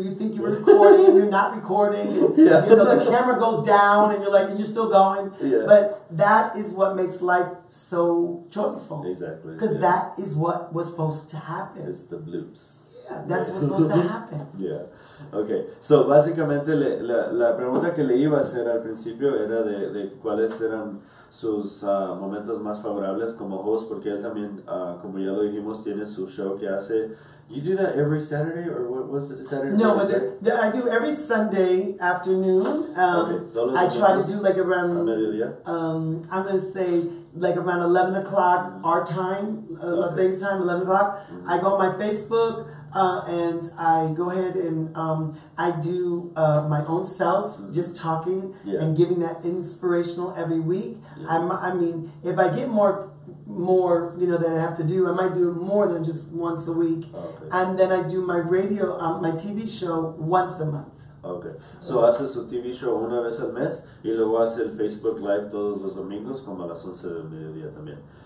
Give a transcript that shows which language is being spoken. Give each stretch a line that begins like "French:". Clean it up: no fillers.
English: You think you're recording and you're not recording. And, you know, the camera goes down and you're still going. Yeah. But that is what makes life so joyful. Exactly. Because that is what was supposed to happen. It's the bloops. Yeah, that's what's supposed to happen. Yeah. Okay.
Spanish: So, básicamente la pregunta que le iba a hacer al principio era de cuáles eran sus momentos más favorables como host, porque él también, como ya lo dijimos, tiene su show que hace.
English: You do that every Saturday, or what was it, Saturday? No, but I do every Sunday afternoon. I try to do like around, I'm going to say like around 11 o'clock our time, Las Vegas time, 11 o'clock. I go on my Facebook, and I go ahead and I do my own self, just talking and giving that inspirational every week. I mean, if I get more that I have to do, I might do more than just once a week. And then I do my radio, my TV show once a month. Okay.
Spanish: So hace su TV show una vez al mes y luego hace el Facebook Live todos los domingos como a las 11 del mediodía también.